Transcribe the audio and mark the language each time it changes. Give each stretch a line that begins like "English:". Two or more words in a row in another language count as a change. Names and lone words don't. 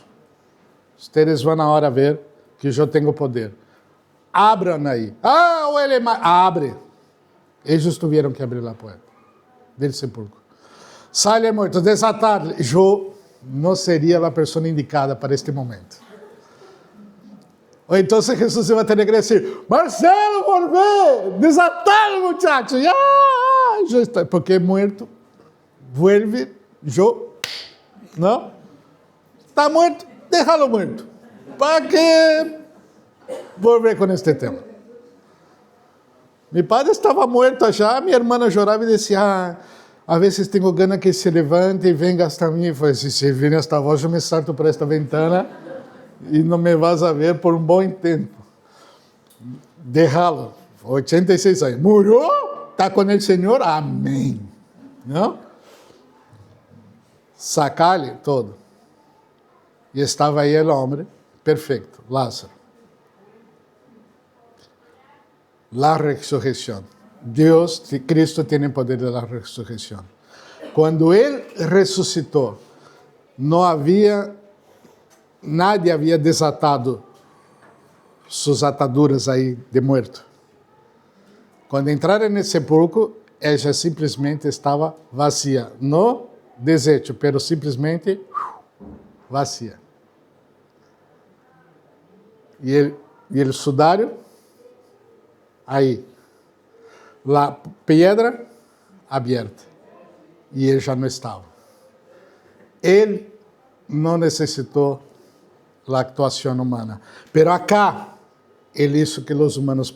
Portuguese: Ustedes vão agora ver que eu tenho poder. Abram aí. Ah, ou ele abre. Eles tiveram que abrir a porta
Spanish: del sepulcro. Sale morto, desatar.
Portuguese: Eu não seria a pessoa indicada para este momento. Ou então Jesus vai ter que dizer, Marcelo,
Spanish: volve, desatar, muchacho.
Portuguese: Porque é morto, vuelve, não? Está morto, deixá-lo morto. Para que volver com este tema? Meu padre estava morto já, minha irmã chorava e dizia, a vezes tenho ganas que
Spanish: se levante
Portuguese: e venga hasta mim. Eu falei,
Spanish: se viene hasta vos,
Portuguese: eu me salto por esta ventana e não me vas a ver por um bom tempo. Deixá-lo, 86 anos, morreu, está com o Senhor, amém. Não? Sacar-lhe todo. E estava aí o homem, perfeito, Lázaro.
Spanish: La resurrección. Dios, Cristo tiene poder de la resurrección. Cuando Él resucitó, nadie había desatado sus ataduras ahí de muerto. Cuando entraron en el sepulcro, ella simplesmente estaba vacía. No desecho, pero
Portuguese: simplesmente vazia. E ele sudário, aí, lá, pedra aberta. E ele já não estava. Ele não necessitou a actuação humana.
Spanish: Pero acá,
Portuguese: ele isso que os humanos